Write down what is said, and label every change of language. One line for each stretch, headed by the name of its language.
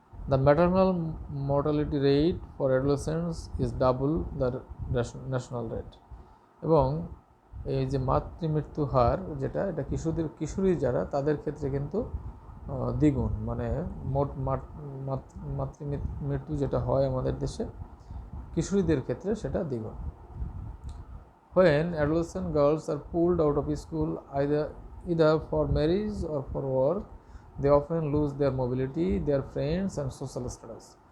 English: The maternal mortality rate for adolescents is double the national rate.
Bangla: এবং এই যে মাতৃমৃত্যু হার যেটা, এটা কিশোরী যারা, তাদের ক্ষেত্রে কিন্তু দ্বিগুণ, মানে মোট মাতৃমৃত্যু যেটা হয় আমাদের দেশে, কিশোরীদের ক্ষেত্রে সেটা দ্বিগুণ।
English: When adolescent girls are pulled out of school either for marriage or for work, they often lose their mobility, their friends and social status.